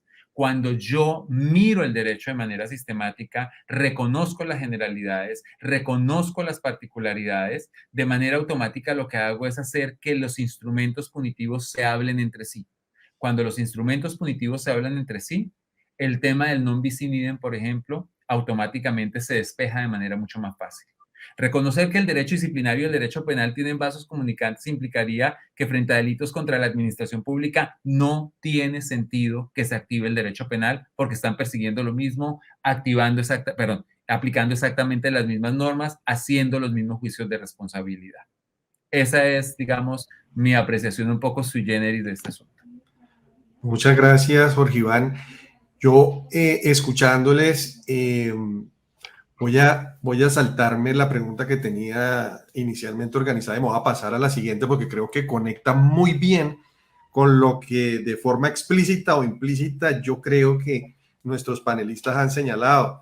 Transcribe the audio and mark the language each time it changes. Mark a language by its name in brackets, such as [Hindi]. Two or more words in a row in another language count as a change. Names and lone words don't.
[Spanish] Cuando yo miro el derecho de manera sistemática, reconozco las generalidades, reconozco las particularidades, de manera automática lo que hago es hacer que los instrumentos punitivos se hablen entre sí. Cuando los instrumentos punitivos se hablan entre sí, el tema del [Latin] non bis in idem, [Spanish] por ejemplo, automáticamente se despeja de manera mucho más fácil. Reconocer que el derecho disciplinario y el derecho penal tienen vasos comunicantes implicaría que frente a delitos contra la administración pública no tiene sentido que se active el derecho penal porque están persiguiendo lo mismo, aplicando exactamente las mismas normas, haciendo los mismos juicios de responsabilidad. Esa es, digamos, mi apreciación un poco [Latin] sui generis [Spanish] de este asunto. Muchas gracias, Jorge Iván. Yo, escuchándoles, voy a saltarme la pregunta que tenía inicialmente organizada y me voy a pasar a la siguiente porque creo que conecta muy bien con lo que de forma explícita o implícita yo creo que nuestros panelistas han señalado.